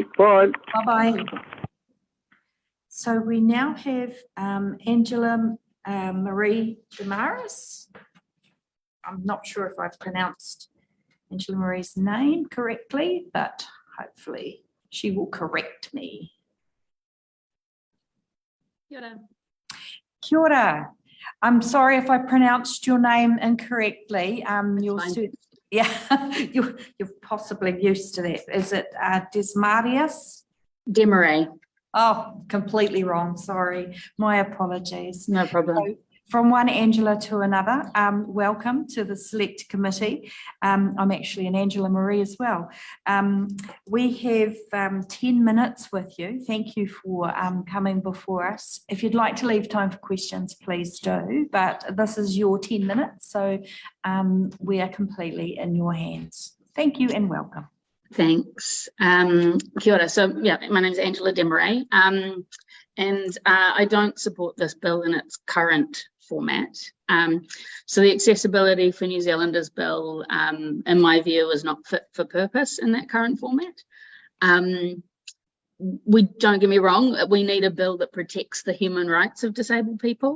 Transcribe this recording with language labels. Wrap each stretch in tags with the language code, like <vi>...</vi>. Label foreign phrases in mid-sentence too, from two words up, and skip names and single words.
<en>Bye-bye. So we now have Angela Marie Desmarais. I'm not sure if I've pronounced Angela Marie's name correctly, but hopefully she will correct me.</en> <mi>Kia ora. Kia ora.</mi> <en>I'm sorry if I pronounced your name incorrectly. You're possibly used to that. Is it Desmarais? Desmarais. Oh, completely wrong. Sorry. My apologies. No problem. So, from one Angela to another, welcome to the Select Committee. I'm actually an Angela Marie as well. We have 10 minutes with you. Thank you for coming before us. If you'd like to leave time for questions, please do, but this is your 10 minutes, so we are completely in your hands. Thank you and welcome. Thanks.</en> <mi>Kia ora.</mi> <en>So, my name is Angela Desmarais, and I don't support this bill in its current format. So the Accessibility for New Zealanders bill, in my view, is not fit for purpose in that current format. Don't get me wrong, we need a bill that protects the human rights of disabled people.</en>